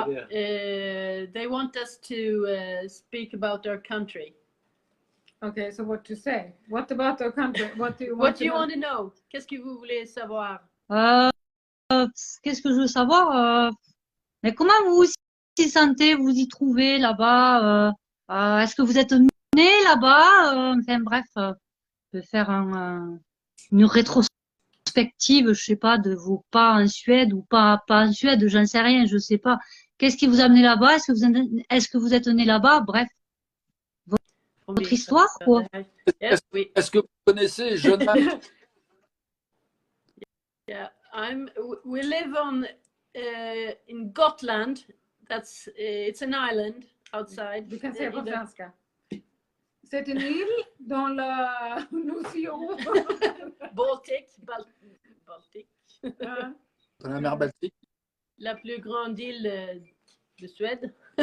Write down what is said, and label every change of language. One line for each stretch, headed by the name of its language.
English: They want us to speak about our country. Okay, so what to say? What about our country? What do you want, what do you want to know?
French: Qu'est-ce que vous voulez savoir? Qu'est-ce que je veux savoir? Mais comment vous y sentez, vous y trouvez là-bas? Est-ce que vous êtes né là-bas? Enfin bref, je vais faire une rétrospective, je sais pas, de vos pas en Suède ou pas en Suède, j'en sais rien, je sais pas. Qu'est-ce qui vous a amené là-bas? Est-ce que vous êtes né là-bas? Bref, votre histoire, quoi. Est-ce que vous connaissez Jonathan?
English: We live on in Gotland. That's it's an island outside.
Swedish: Du kan säga på
English: in the-
Swedish: svenska.
French: C'est une île dans l'océan.
English: Baltic.
Swedish: Ja.
French: Dans la mer Baltique. La plus grande île de Suède.